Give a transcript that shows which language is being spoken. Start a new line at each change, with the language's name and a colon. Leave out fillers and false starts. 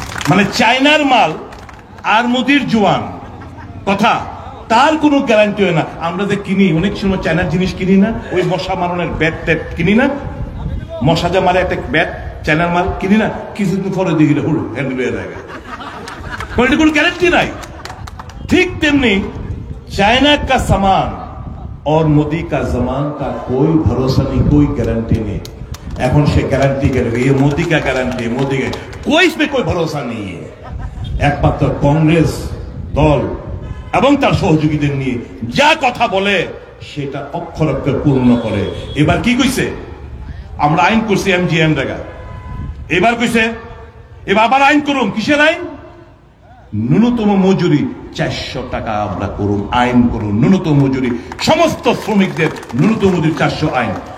Bangla: মানে চায়নার মাল আর মোদির জোয়ান কথা, তার কোনো গ্যারান্টি হয় না। আমরা যে কিনি অনেক সময় চায়নার জিনিস কিনি না, ওই মশা মারণের ব্যাট ট্যাট কিনি না, মশা যা মারে একটা ব্যাট চায়নার মাল কিনি না, কিছুদিন পরে দেখি হ্যান্ডেল হয়ে যায়, কোনো গ্যারান্টি নাই। ঠিক তেমনি
Hindi: চায়না কা সামান और मोदी का जमान का कोई भरोसा नहीं, कोई गारंटी नहीं।
Bangla: এখন সে গ্যারান্টি করবে,
Hindi: ये मोदी का गारंटी, मोदी का कोई इसमें कोई भरोसा नहीं है।
Bangla: একমাত্র কংগ্রেস দল এবং তার সহযোগীদের নিয়ে যা কথা বলে সেটা অক্ষর অক্ষর পূর্ণ করে। এবার কি কইছে, আমরা আইন করছি এমজিএম জায়গা, এবার কইছে এবার আবার আইন করুন, কিসের আইন, ন্যূনতম মজুরি 400 টাকা আমরা করুন, আইন করুন ন্যূনতম মজুরি, সমস্ত শ্রমিকদের ন্যূনতম মজুরি 400 আইন।